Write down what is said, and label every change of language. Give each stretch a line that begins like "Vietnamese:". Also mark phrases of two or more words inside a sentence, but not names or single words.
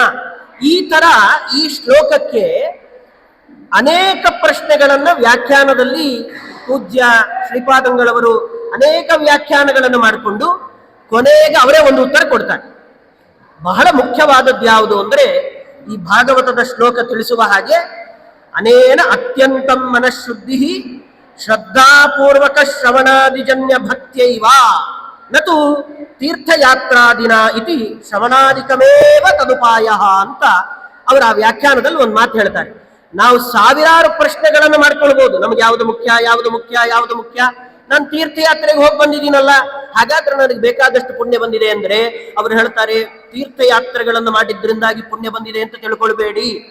Kannada: ಈ ತರ ಈ ಶ್ಲೋಕಕ್ಕೆ ಅನೇಕ ಪ್ರಶ್ನೆಗಳನ್ನ ವ್ಯಾಖ್ಯಾನದಲ್ಲಿ ಪೂಜ್ಯ ಶ್ರೀಪಾದಂಗಳವರು ಅನೇಕ ವ್ಯಾಖ್ಯಾನಗಳನ್ನು ಮಾಡಿಕೊಂಡು ಕೊನೆಗೆ ಅವರೇ ಒಂದು ಉತ್ತರ ಕೊಡ್ತಾರೆ. ಬಹಳ ಮುಖ್ಯವಾದದ್ದು ಯಾವುದು ಅಂದ್ರೆ, ಈ ಭಾಗವತದ ಶ್ಲೋಕ ತಿಳಿಸುವ ಹಾಗೆ,
Sanskrit: ಅನೇನ ಅತ್ಯಂತಂ ಮನಃಶುದ್ಧಿ ಶ್ರದ್ಧಾಪೂರ್ವಕ ಶ್ರವಣಾದಿಜನ್ಯ ಭಕ್ತ್ಯೈವ ನತು ತೀರ್ಥಯಾತ್ರಾದಿನ ಇತಿ ಶ್ರವಣಾದಿಕಮೇವ ತದುಪಾಯ
Kannada: ಅಂತ ಅವರ ಆ ವ್ಯಾಖ್ಯಾನದಲ್ಲಿ ಒಂದು ಮಾತು ಹೇಳ್ತಾರೆ. ನಾವು ಸಾವಿರಾರು ಪ್ರಶ್ನೆಗಳನ್ನು ಮಾಡ್ಕೊಳ್ಬಹುದು, ನಮ್ಗೆ ಯಾವುದು ಮುಖ್ಯ, ಯಾವುದು ಮುಖ್ಯ, ಯಾವುದು ಮುಖ್ಯ. ನಾನು ತೀರ್ಥಯಾತ್ರೆಗೆ ಹೋಗಿ ಬಂದಿದ್ದೀನಲ್ಲ, ಹಾಗಾದ್ರೆ ನನಗೆ ಬೇಕಾದಷ್ಟು ಪುಣ್ಯ ಬಂದಿದೆ ಅಂದ್ರೆ ಅವರು ಹೇಳ್ತಾರೆ, ತೀರ್ಥಯಾತ್ರೆಗಳನ್ನು ಮಾಡಿದ್ರಿಂದಾಗಿ ಪುಣ್ಯ ಬಂದಿದೆ ಅಂತ ತಿಳ್ಕೊಳ್ಬೇಡಿ.